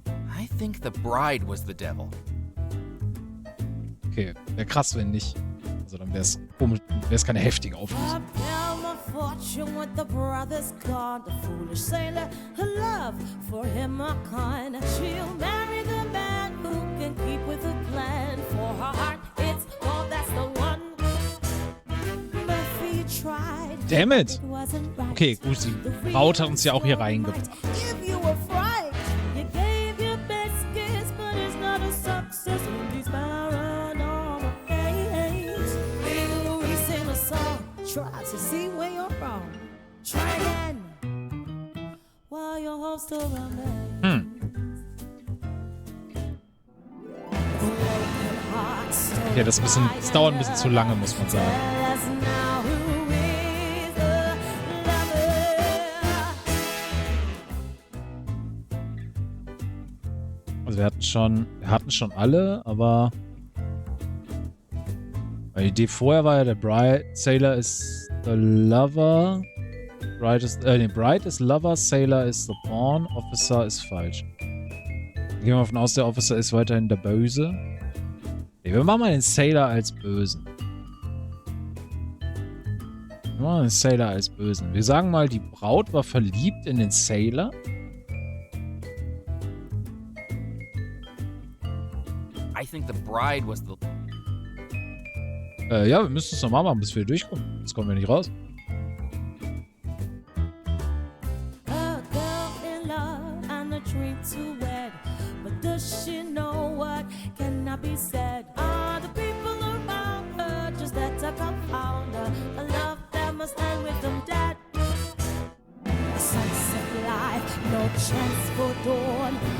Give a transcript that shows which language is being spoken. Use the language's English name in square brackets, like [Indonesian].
[English] I think the bride was the devil. [German] Okay, wäre krass, wenn nicht. Also dann wäre es komisch, wäre es keine heftige Auflösung. [English] Fortune with the brothers gone, the foolish sailor, her love for him a kind. She'll marry the man who can keep with a plan. For her heart, it's gold, that's the one. But he tried. Damn it! It wasn't right. [German] Okay, gut, die Braut hat uns ja auch hier reingebracht. [English] Give you a fright. You gave your best guess, but it's not a success in these paranormal days. We sing a song, try to see where you're wrong. Try again while your hopes still remain. [German] Okay, das dauert ein bisschen zu lange, muss man sagen. [English] Tell us now who is the lover. [German] Also wir hatten schon alle, aber die Idee vorher war ja, der Sailor ist the Lover, Bride ist Lover, Sailor ist the Pawn, Officer ist falsch. Gehen wir davon aus, der Officer ist weiterhin der Böse. Nee, wir machen mal den Sailor als Bösen. Wir machen den Sailor als Bösen. Wir sagen mal, die Braut war verliebt in den Sailor. [English] I think the bride was the. [German] Ja, wir müssen es nochmal machen, bis wir durchkommen. Jetzt kommen wir nicht raus. [English] A girl in love and a dream to wed. But does she know what cannot be said? Are the people around her just that to confound her? A love that must end with them dead. A sunset life, no chance for dawn.